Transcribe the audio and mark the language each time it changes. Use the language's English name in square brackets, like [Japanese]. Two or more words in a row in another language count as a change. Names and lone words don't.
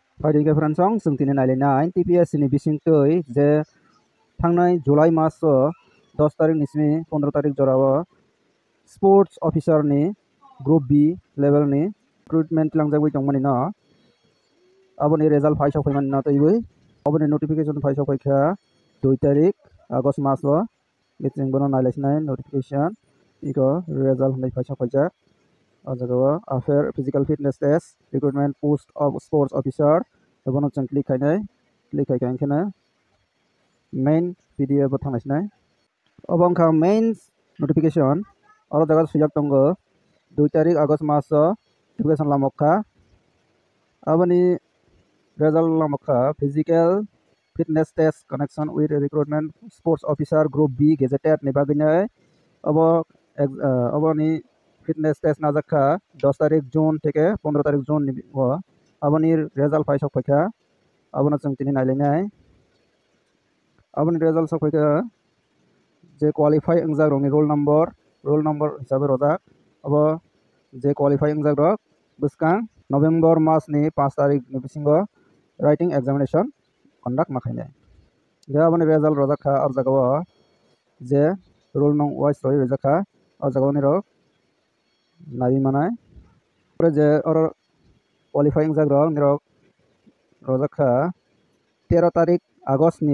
[Kok Borok] Friday ke fransong sung tini nailai TPS ni bising tui je thangnai July mas 10 tarik nismi 15 tarik jorao [English] sports officer [Kok Borok] ni group B level ni recruitment langjagui tongmani no aboni result phaisok phaimani no toibui aboni notification phaisok phaikha 2 tarik August mas o biting bono nailai notification iko result hnai phaisok phaijak [English] after physical fitness test recruitment post of sports officer [Kok Borok] bono chang click khaina main PDF bo thangnai obong kha main notification oro jaga sujak tongo 2 tarik August mas o notification lamokha aboni result lamokha [English] physical fitness test connection with recruitment sports officer group B gazetted [Kok Borok] ni baginai oboni [English] fitness test [Kok Borok] najakha 10 tarik June থেকে 15 tarik June ni aboni result phaisok phaikha abono chang tini nailai aboni result sok phaikha je qualify engjak rokni roll number hisabe rojak abo je qualify engjak rok bwskang November mas ni 5 tarik ni bisingo [English] writing examination conduct [Kok Borok] makhainai aboni result rojakha ar jagao je roll nong wise roi rojakha ar jagao ni rok nai manai je or qualifying jag rok nirok rojakha 13 tarik August ni